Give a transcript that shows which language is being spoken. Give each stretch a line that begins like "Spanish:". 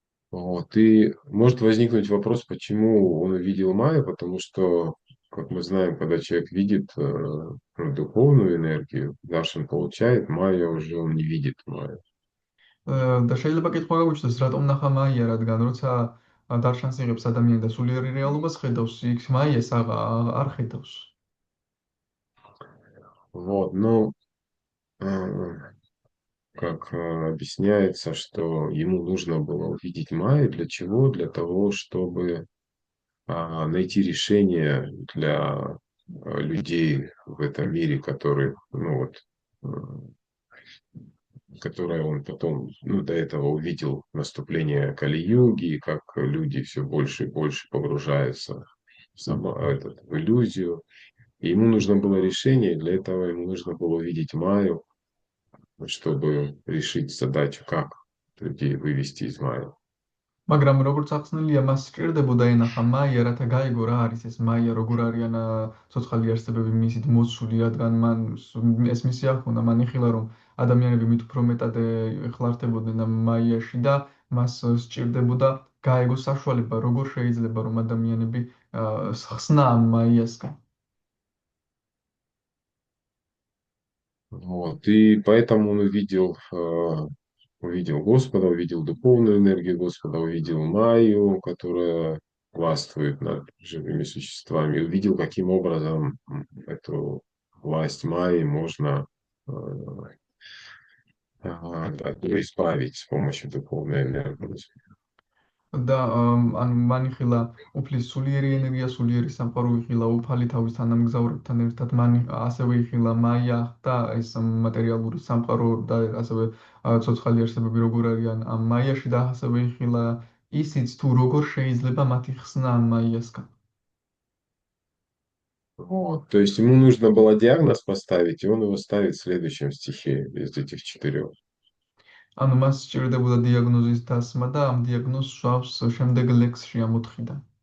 Russian: Вот, и может возникнуть вопрос, почему он увидел Майю, потому что, как мы знаем, когда человек видит духовную энергию, Даршан получает, Майя уже он не видит Майю.
Georgian: და შეიძლება კითხვა გაგვიჩნდეს, რატომ ნახა მაია, რადგან როცა დარშანს იღებს ადამიანი და სულიერი რეალობას ხედავს, იქ მაიას არ ხედავს.
Russian: Вот, но как объясняется, что ему нужно было увидеть Майю. Для чего? Для того, чтобы найти решение для людей в этом мире, которые, ну вот, которое он потом, ну, до этого увидел наступление Кали-юги, и как люди все больше и больше погружаются в иллюзию. И ему нужно было решение, и для этого ему нужно было увидеть Майю, чтобы решить задачу, как людей вывести из Майи.
Georgian: მაგრამ როგორც ახსნილია, მას სჭირდებოდა ენახა მაია, რათა გაიგო რა არის ეს მაია, როგორ არიან ცოცხალი არსებები მისით მოცული, რადგან მან ეს მისი ახונה, მან იხილა, რომ ადამიანები მით უფრო მეტად ეხლართებოდნენ ამ მაიაში და მას სჭირდებოდა გაეგო საშუალება, როგორ შეიძლება რომ ადამიანები ხსნა ამ მაიასგან.
Russian: Вот. И поэтому он увидел увидел Господа, увидел духовную энергию Господа, увидел Майю, которая властвует над живыми существами, увидел, каким образом эту власть Майи можно э, от нее избавить с помощью духовной энергии.
Georgian: და ანუ მან იხილა უფლის სულიერი ენერგია, სულიერი სამყარო იხილა უფალი თავის თანამგზავრებთან ერთად. მან ასევე იხილა მაია და ეს მატერიალური სამყარო და ასევე ცოცხალი არსებები როგორ არიან ამ მაიაში და ასევე იხილა ისიც თუ როგორ შეიძლება მათი ხსნა ამ მაიასგან.
Russian: Вот. То есть ему нужно было диагноз поставить, и он его ставит в следующем стихе из этих четырех.
Georgian: ანუ მას სჭირდებოდა დიაგნოზის დასმა და ამ დიაგნოზს სვავს შემდეგ ლექსში ამ 4-დან.